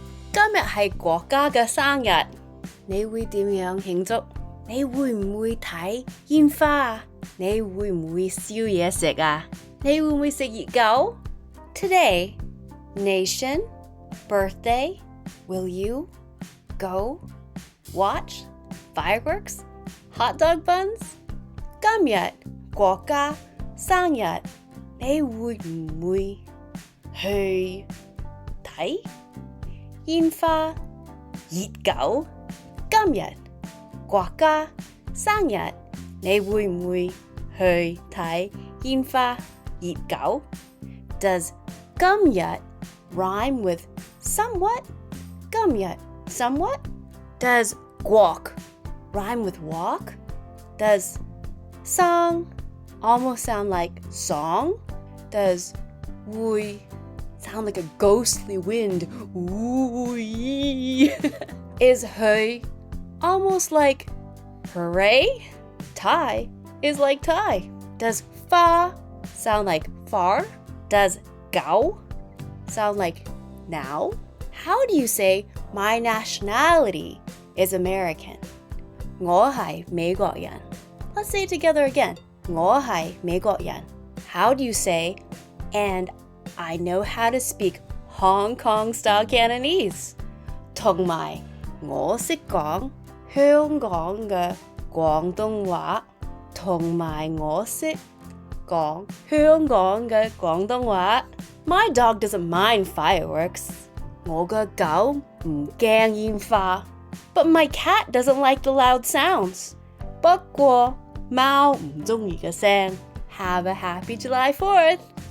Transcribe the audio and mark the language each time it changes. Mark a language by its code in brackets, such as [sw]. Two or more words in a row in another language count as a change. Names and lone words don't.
[yue] 今日係國家嘅生日，你會點樣慶祝？你會唔會睇煙花啊？你會唔會燒嘢食啊？你會唔會食熱狗？ [en] Today, nation, birthday, will you go watch fireworks, hot dog buns? [yue] 今日國家生日，你會唔會去睇煙花、熱狗？今日國家生日，你會唔會去睇煙花、熱狗？ [en] Does 今日 rhyme with somewhat? 今日 somewhat? Does walk rhyme with walk? Does song almost sound like song? Does 會 sound like a ghostly wind? Ooh, Is 去 almost like hooray? Tie is like tie. Does fa sound like far? Does gao sound like now? How do you say my nationality is American? [yue] 我係美國人. [en] Let's say it together again. [yue] 我係美國人. [en] How do you say, and I know how to speak Hong Kong-style Cantonese? [yue] 同埋我識講香港嘅廣東話，同埋我識講香港嘅廣東話。 [en] My dog doesn't mind fireworks. [yue] 我嘅狗唔驚煙花。 [en] But my cat doesn't like the loud sounds. [yue] 不過貓唔鍾意嘅聲。 [en] Have a happy July 4th!